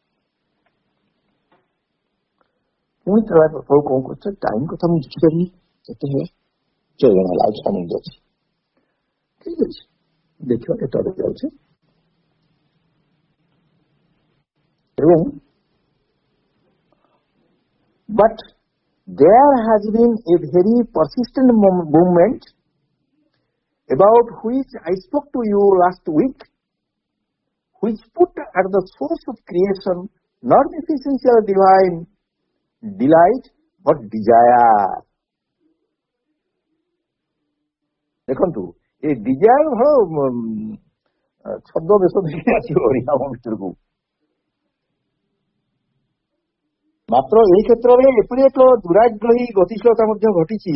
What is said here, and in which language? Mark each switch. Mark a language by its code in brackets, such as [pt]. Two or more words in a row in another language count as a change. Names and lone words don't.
[or] ପୁଣି ଥରେ ସବୁ କଣ କରୁଛ, ଟାଇମ କଥା ମୁଁ ବୁଝିପାରିନି କେତେ ହେଲା, 14 ଜଣ ହେଲା, ଆଉ 6 ମିନିଟ୍ ଅଛି। ଠିକ ଅଛି, ଦେଖିବା କେତେବେଳେ ଯାଉଛି। [en] ଏବଂ but there has been a very persistent movement about which I spoke to you last week, which put at the source of creation not the essential divine delight but desire. [or] ଦେଖନ୍ତୁ, ଏ ଡିଜାୟାର ଭଲ ଶବ୍ଦ ବେଶ ଦେଇକି ଆସିବ ଆମ ଭିତରକୁ। ମାତ୍ର ଏହି କ୍ଷେତ୍ରରେ ଏପରି ଏକ ଦୂରାଗ୍ରହୀ ଗତିଶୀଳତା ମଧ୍ୟ ଘଟିଛି।